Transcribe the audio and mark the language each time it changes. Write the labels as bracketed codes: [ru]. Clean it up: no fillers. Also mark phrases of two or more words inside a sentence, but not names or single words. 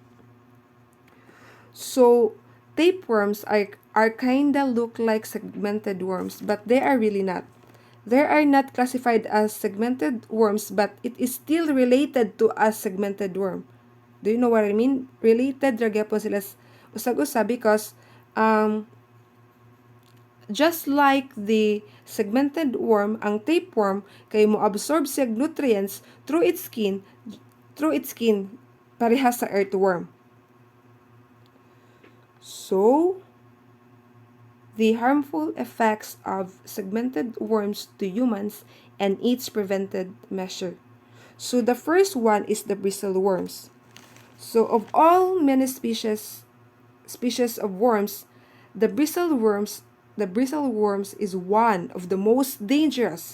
[en] So tapeworms are kinda look like segmented worms, but they are really not. They are not classified as segmented worms, but it is still related to a segmented worm. Do you know what I mean? Related [ceb] ra gyapon sila usag-usa [en] because just like the segmented worm, [ceb] ang tapeworm kay mo absorb siya [en] nutrients through its skin [ceb] parehas sa earthworm. [en] So, the harmful effects of segmented worms to humans and its prevented measure. So the first one is the bristle worms. So of all many species of worms, the bristle worms is one of the most dangerous.